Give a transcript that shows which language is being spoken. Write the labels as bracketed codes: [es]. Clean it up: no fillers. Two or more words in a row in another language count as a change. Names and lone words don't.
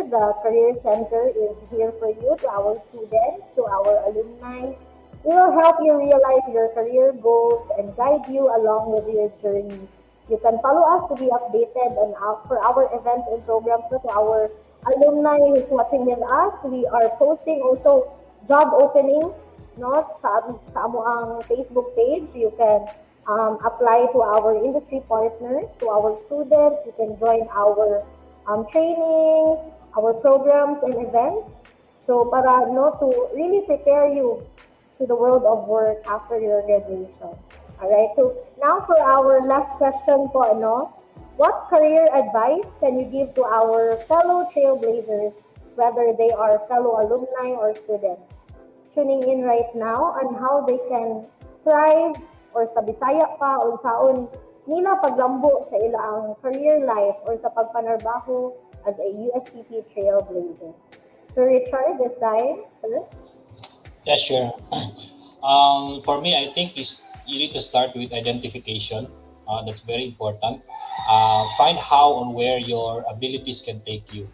[en] The Career Center is here for you, to our students, to our alumni. We will help you realize your career goals and guide you along with your journey. You can follow us to be updated and for our events and programs. So to our alumni who's watching with us, we are posting also job openings, [ceb] no, sa amo ang Facebook page. [en] You can apply to our industry partners, to our students. You can join our trainings, our programs and events. So para no to really prepare you to the world of work after your graduation. All right. So now for our last question po, ano, what career advice can you give to our fellow trailblazers, whether they are fellow alumni or students, tuning in right now, on how they can thrive, or [ceb] sa Bisaya pa unsaon nila paglambo sa ilang career life or sa pagpanarbaho [en] as a USTP trailblazer? So Richard, this time, sir? Yeah, sure. For me, I think you need to start with identification. That's very important. Find how and where your abilities can take you.